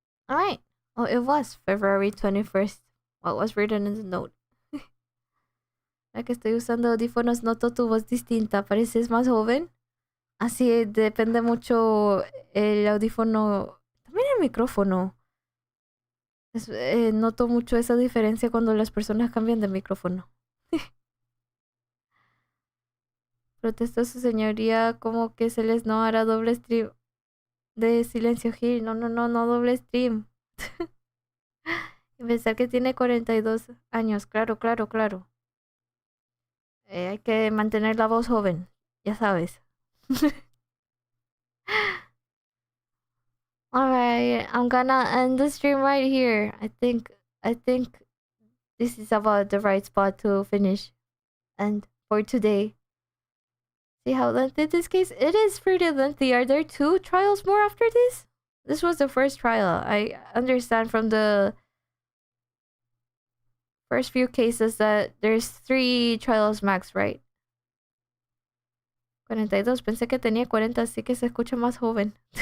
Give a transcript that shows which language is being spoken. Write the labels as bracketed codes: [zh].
[en] Alright. Oh, it was February 21st. What was written in the note? [es] Ya que estoy usando audífonos, noto tu voz distinta. ¿Pareces más joven? Así depende mucho el audífono. También el micrófono. Noto mucho esa diferencia cuando las personas cambian de micrófono. Protesta su señoría como que se les no hará doble stream de Silencio Hill. No, no, no, no doble stream. Y pensar que tiene 42 años. Claro, claro, claro. Hay que mantener la voz joven. Ya sabes. [en] Alright, I'm gonna end the stream right here. I think this is about the right spot to finish. And for today. See how lengthy this case? It is pretty lengthy. Are there 2 trials more after this? This was the first trial. I understand from the first few cases that there's 3 trials max, right? [es] 42. Pensé que tenía 40, así que se escucha más joven.